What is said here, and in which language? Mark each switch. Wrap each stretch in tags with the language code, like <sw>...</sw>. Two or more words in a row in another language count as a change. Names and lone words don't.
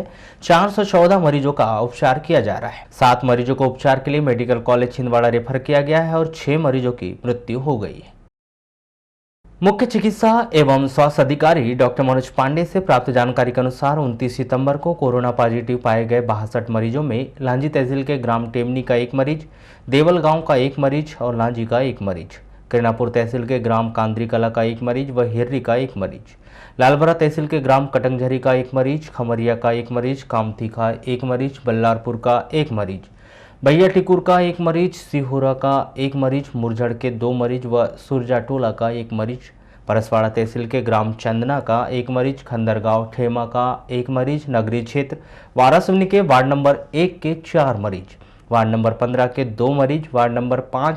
<hi>414 मरीजों का उपचार किया जा रहा है। 7 मरीजों को उपचार के लिए मेडिकल कॉलेज छिंदवाड़ा रेफर किया गया है और 6 मरीजों की मृत्यु हो गई है। मुख्य चिकित्सा एवं स्वास्थ्य अधिकारी डॉक्टर मनोज पांडे से प्राप्त जानकारी के अनुसार 29 सितंबर को कोरोना पॉजिटिव पाए गए 62 मरीजों में लांजी तहसील के ग्राम टेमनी का 1 मरीज, देवल गांव का 1 मरीज और लांजी का 1 मरीज, किरणापुर तहसील के ग्राम कांद्री कला का 1 मरीज व हिर्री का 1 मरीज, लालबरा तहसील के ग्राम कटंगझरी का 1 मरीज, खमरिया का 1 मरीज, कामथी का 1 मरीज, बल्लारपुर का 1 मरीज, भैया टिकुर का 1 मरीज, सिहोरा का 1 मरीज, मुरझड़ के 2 मरीज व सुरजाटोला का 1 मरीज, परसवाड़ा तहसील के ग्राम चंदना का 1 मरीज, खंदरगांव ठेमा का 1 मरीज, नगरीय क्षेत्र वारासवनी के वार्ड नंबर 1 के 4 मरीज, वार्ड नंबर 15 के 2 मरीज, वार्ड नंबर 5</hi>